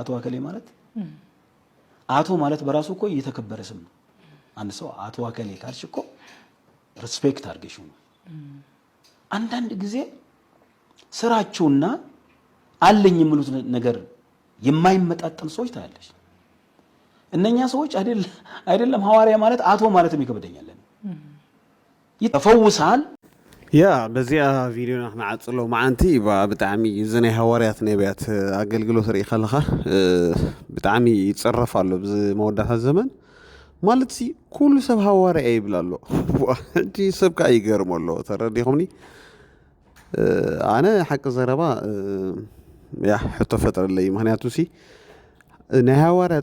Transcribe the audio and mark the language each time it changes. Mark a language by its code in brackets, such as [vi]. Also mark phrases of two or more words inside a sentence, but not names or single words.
[am] አቶ አከሌ ማለት አቶ ማለት በራሱ እኮ እየተከበረ ስም ነው። አንድ ሰው አቶ አከሌ ካልሽ እኮ ሪስፔክት አድርገሽው ነው። አንዳንድ ጊዜ ስራቸውና አለኝ የሚሉት ነገር የማይመጣጠን ሰዎች ታያለሽ። እነኛ ሰዎች አይደለም ሐዋርያ ማለት አቶ ማለትም ይከብደኛል። ይተፈውሳል። [ti] ያ በዚያ ቪዲዮ ንዓፅሎ ማዓንቲ ብጣዕሚ ዝናይ ሃዋርያት ነቢያት ኣገልግሎት ርኢ ከለኻ ብጣዕሚ ይፅረፍ ኣሎ ብዚ መወዳእታ ዘመን ማለት ሲ ኩሉ ሰብ ሃዋርያ ይብል ኣሎ። ሕጂ ሰብ ከዓ ይገርም ኣሎ። ተረዲኹምኒ ኣነ ሓቂ ዘረባ ያ ሕቶ ፈጥረለይ። ምክንያቱ ሲ ናይ ሃዋርያት